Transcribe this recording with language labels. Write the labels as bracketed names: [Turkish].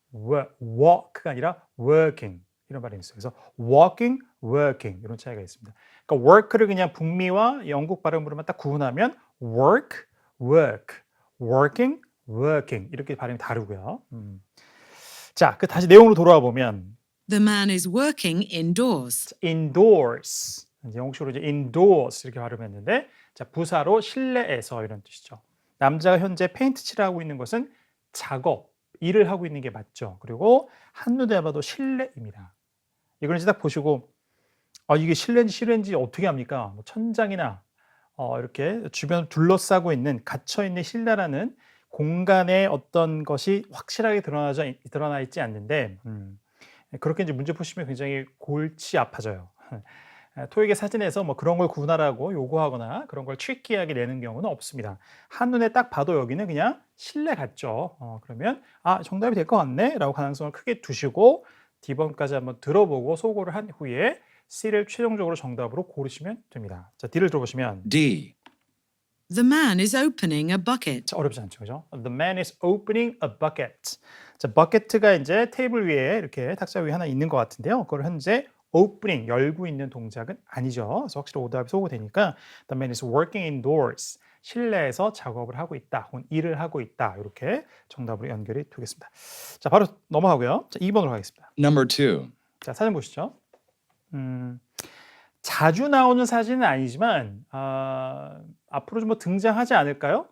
[Korean] walk가 아니라 working 이런 발음이 있어요. 그래서 walking, working 이런 차이가 있습니다. 그러니까 work를 그냥 북미와 영국 발음으로만 딱 구분하면 work, work, working, working 이렇게 발음이 다르고요. 자, 그 다시 내용으로 돌아와 보면 [English] The man is working indoors. [Korean] indoors 이제 영국식으로 이제 indoors 이렇게 발음했는데 자 부사로 실내에서 이런 뜻이죠. 남자가 현재 페인트 칠하고 있는 것은 작업, 일을 하고 있는 게 맞죠. 그리고 한눈에 봐도 실내입니다. 이걸 이제 딱 보시고 이게 실내인지 실외인지 어떻게 합니까? 뭐 천장이나 이렇게 주변을 둘러싸고 있는 갇혀 있는 실내라는 공간의 어떤 것이 확실하게 드러나 있지 않는데 그렇게 이제 문제 푸시면 굉장히 골치 아파져요. 토익의 사진에서 뭐 그런 걸 구분하라고 요구하거나 그런 걸 트리키하게 내는 경우는 없습니다. 한눈에 딱 봐도 여기는 그냥 실내 같죠. 그러면 정답이 될 것 같네 라고 가능성을 크게 두시고 D번까지 한번 들어보고 소거를 한 후에 C를 최종적으로 정답으로 고르시면 됩니다. 자, D를 들어보시면 [English] D. The man is opening a bucket. [Korean] 자, 어렵지 않죠, 그죠? [English] The man is opening a bucket. [Korean] 자, bucket가 이제 테이블 위에 이렇게 탁자 위에 하나 있는 것 같은데요. 그걸 현재 opening 열고 있는 동작은 아니죠. 그래서 확실히 오답이 소거되니까 [English] The man is working indoors. [Korean] 실내에서 작업을 하고 있다, 혹은 일을 하고 있다. 이렇게 정답으로 연결이 되겠습니다. 자, 바로 넘어가고요. 자, 2번으로 가겠습니다. [English] Number 2. [Korean] 자, 사진 보시죠. 자주 나오는 사진은 아니지만 앞으로 좀 뭐 등장하지 않을까요?